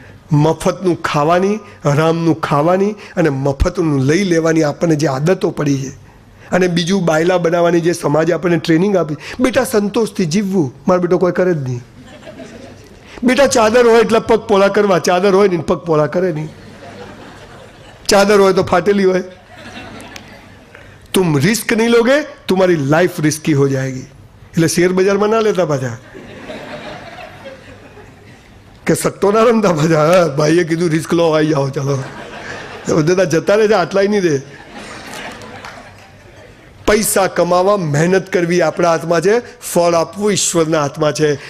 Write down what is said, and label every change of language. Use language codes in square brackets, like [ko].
[gu] મફતનું ખાવાની, હરામનું ખાવાની અને મફતનું લઈ લેવાની આપણને જે આદતો પડી છે, અને બીજું બાયલા બનાવવાની જે સમાજે આપણને ટ્રેનિંગ આપી, બેટા સંતોષથી જીવવું, મારો બેટો કોઈ કરે જ નહીં. બેટા ચાદર હોય એટલે પગ પોળા કરવા, ચાદર હોય ને પગ પોળા કરે નહીં. ચાદર હોય તો ફાટેલી હોય. [hi] तुम रिस्क नहीं लोगे तुम्हारी लाइफ रिस्की हो जाएगी. [gu] એટલે શેર બજારમાં ના લેતા પાછા કે સટ્ટો ના રમતા પાછા. હા, ભાઈએ કીધું રિસ્ક લો, આવી જાઓ, ચાલો બધા જતા રહે છે, આટલાય નહીં દે. પૈસા કમાવા મહેનત કરવી આપણા હાથમાં છે, ફળ આપવું ઈશ્વરના હાથમાં છે.